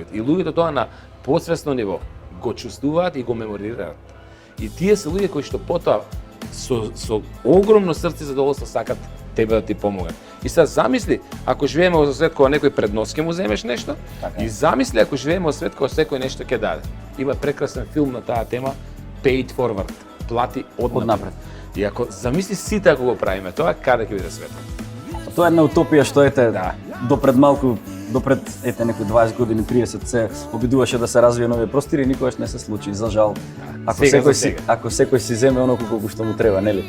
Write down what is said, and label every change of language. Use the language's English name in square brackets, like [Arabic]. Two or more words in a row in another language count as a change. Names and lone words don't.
[Macedonian] И луѓето тоа на посвесно ниво го чувствуваат и го меморираат. И тие се луѓе кои што потоа со огромно срце задоволство сакат тебе да ти помогат. И сега замисли, ако живееме во свет кога некој пред нос ќе му земеш нешто, Така. и замисли ако живееме во свет кога секој нешто ќе даде. Има прекрасен филм на таа тема, Pay it forward, плати однапред. И ако замисли сите ако го правиме тоа, каде ќе биде светот? Тоа е една утопија што Да. допред малку, допред некои 20 години, 30 се обидуваше да се развие нови простори, никогаш не се случи, за жал. Ако секој си земе оноку колку што му треба, нели?